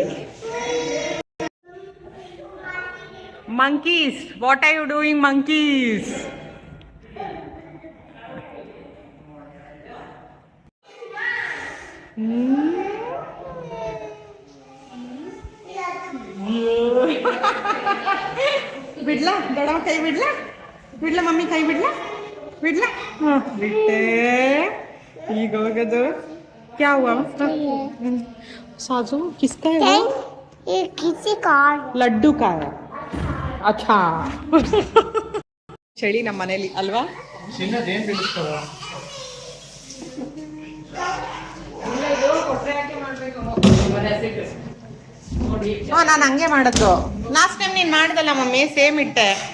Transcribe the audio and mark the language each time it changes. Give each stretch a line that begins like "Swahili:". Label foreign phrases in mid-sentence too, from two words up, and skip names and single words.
English: Monkeys, what are you doing, monkeys?
Kannada: ಬಿಡ್ಲಾ ದೊಡ್ಡವ ಕೈ ಬಿಡ್ಲಾ ಮಮ್ಮಿ ಕೈ ಬಿಡ್ಲಾ. ಹಾಂ ಬಿಟ್ಟೆ. ಈಗ ಹೋಗೋದು
Hindi: क्या हुआ? साजू किसका है वो? ये किसी का लड्डू का है. अच्छा.
Kannada: ಚಳಿ ನಮ್ಮ ಮನೇಲಿ ಅಲ್ವಾ? ಹಾಂ ನಾನು ಹಂಗೆ ಮಾಡೋದು.
English: last time
Kannada: ನೀನು ಮಾಡ್ದಲ್ಲ ಮಮ್ಮಿ, ಸೇಮ್ ಇಟ್ಟೆ.